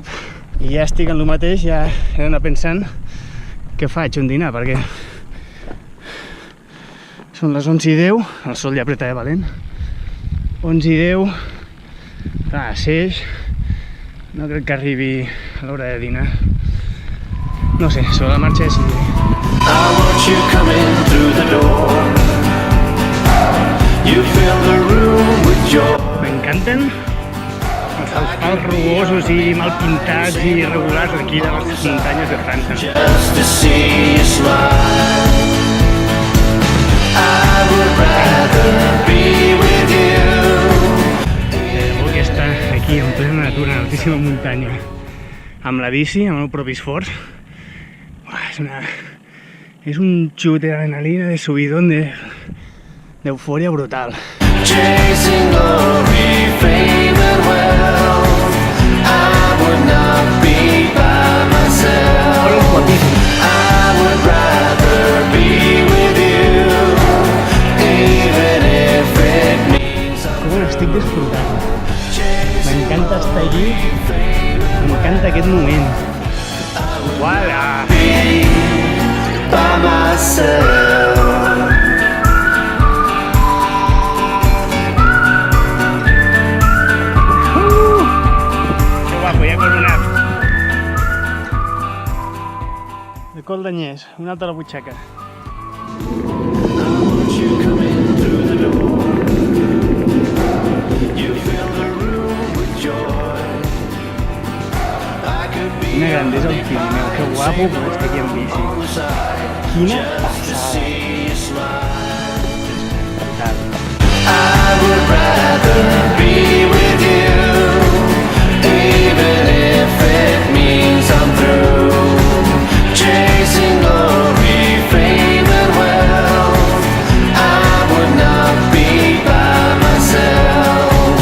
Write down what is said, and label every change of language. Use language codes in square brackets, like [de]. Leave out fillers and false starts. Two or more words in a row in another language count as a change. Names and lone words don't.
[ca] I ja estic en el mateix, ja he d'anar pensant què faig, on dinar, perquè Són les 11:10, el sol ja apreta de valent. 11:10, clar, Seix, no crec que arribi a l'hora de dinar. No sé, sobre la marxa decidiré. [en] I want you coming through the door. You fill the room with joy. [ca] M'encanten els asfalts rugosos i mal pintats i irregulars aquí de les muntanyes de França. [en] Just to see you smile. I would rather be with you. [ca] Vull estar aquí en plena natura, en altíssima muntanya, amb la bici, amb el propi esforç. És un xut d'adrenalina, de subidón, d'eufòria brutal. [en] Chasing glory, fame and wealth. I would not be by myself. I would rather be with you, even if it means [ca] Com l'estic disfrutant. M'encanta estar allí, m'encanta aquest moment. Uala! [en] by myself. [ca] Que guapo, ja he coronat. De Col d'Anyès, una altra a la butxaca. Quina grandesa el Pirineu, que guapo poder estar aquí en bici. Quina passada. [en] I would rather be with you, even if it means I'm through chasing glory, fame and wealth. I would not be by myself.